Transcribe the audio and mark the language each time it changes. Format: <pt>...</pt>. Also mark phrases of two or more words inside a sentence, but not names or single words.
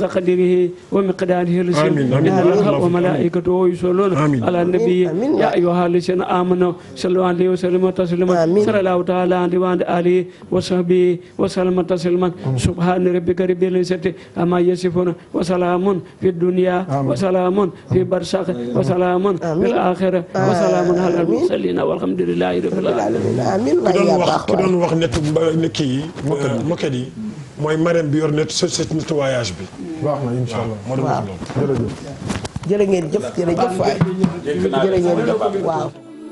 <ar>قدره ومقداره العظيم إن الله وملائكته يصلون على النبي يا أيها الذين آمنوا صلوا عليه وسلموا تسليما صلى الله تعالى عليه وعلى آله وصحبه وسلم تسليما سبحان ربك رب العزة عما يصفون وسلام في الدنيا وسلام في برزخ وسلام في الآخرة وسلام على المرسلين والحمد لله رب العالمين amiin</ar> <wo>ki doon wax net kii moket yi mooy marraine bi yor net</wo> <fr>société nettoyage</fr> <wo>bi. baax na</wo> <ar>إن شاء الله</ar> <wo>moo doon wax loolu. jërëjëf jërë ngeen jëf jërëjëf waay jërë ngeen jëf waaw</wo>